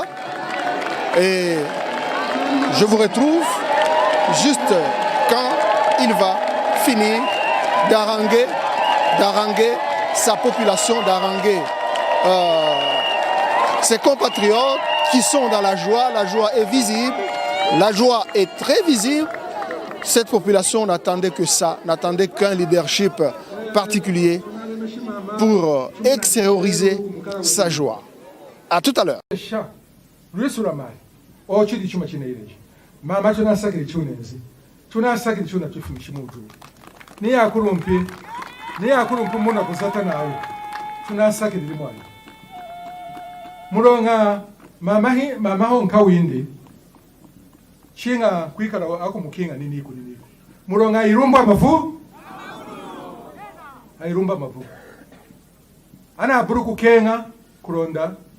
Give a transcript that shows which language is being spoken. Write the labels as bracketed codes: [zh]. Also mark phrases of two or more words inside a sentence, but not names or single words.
[fr] Et je vous retrouve juste quand il va finir d'haranguer sa population, d'haranguer ses compatriotes qui sont dans la joie. La joie est visible, la joie est très visible. Cette population n'attendait que ça, n'attendait qu'un leadership particulier pour extérioriser sa joie. À tout à l'heure. [lu] Mulonga mama honka windi chinga kwikala ako mukinga niniko mulonga irumba mavu airumba mavu ana buruku kenga kulonda